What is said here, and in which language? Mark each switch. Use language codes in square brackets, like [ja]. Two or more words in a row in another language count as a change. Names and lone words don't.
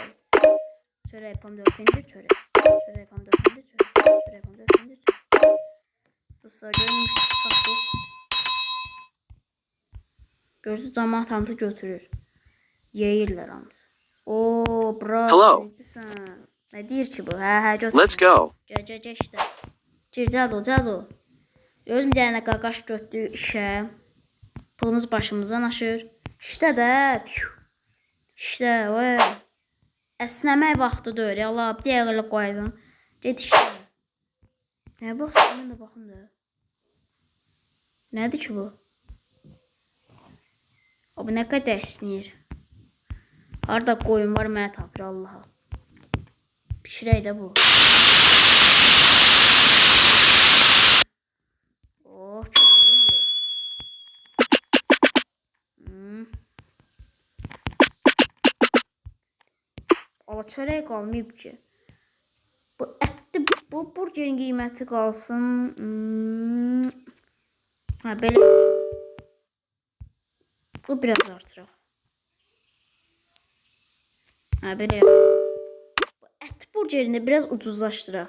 [az] Çörək, pomidor, pendir, çörək. Çörək, pomidor, pendir, çörək. Çörək, pomidor, pendir, çörək. Dostlar, görürsünüz, cəmaət hamısı götürür. Yeyirlər hamısı. Ooo, bravo. Nə deyir ki bu? Hə, götürür. [en] Let's go. [az] Gəl işdə. Cədo. Görürsünüz, bir dənə qaqaş götürdü işə. Pulumuz başımızdan aşır. İşdə də. İşdə, vay. Əsnəmək vaxtıdır. Allah, bir dəqiqələ qoyacam. Get işlə. Nə baxsın, mən də baxım da. Nədir ki bu? O, bu nə qədər əsnəyir. Harada qoyun var, mənə tapır Allaha. Pişirək də bu. Oh, [tr] çok güzel. [az] Ama çörək qalmayıb ki. Bu ətli, bu burgerin qiyməti qalsın. Ha, belə. Bu biraz artıraq. Ha, belə. Bu ət burgerini biraz ucuzlaşdıraq.